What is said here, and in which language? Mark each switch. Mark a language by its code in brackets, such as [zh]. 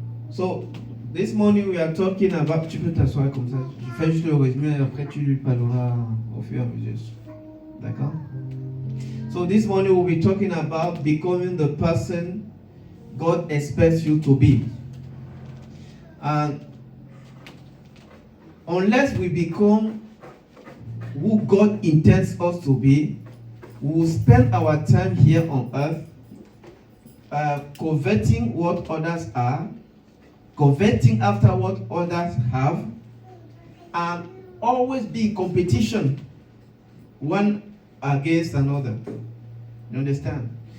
[en] So, this morning we are talking about... [fr] Tu peux t'asseoir comme ça. Je fais juste le résumé et après tu lui parleras au fur et à mesure. D'accord? [en] So, this morning we'll be talking about becoming the person God expects you to be. And unless we become who God intends us to be, we will spend our time here on earth coveting what others are, coveting after what others have, and always be in competition one against another. You understand?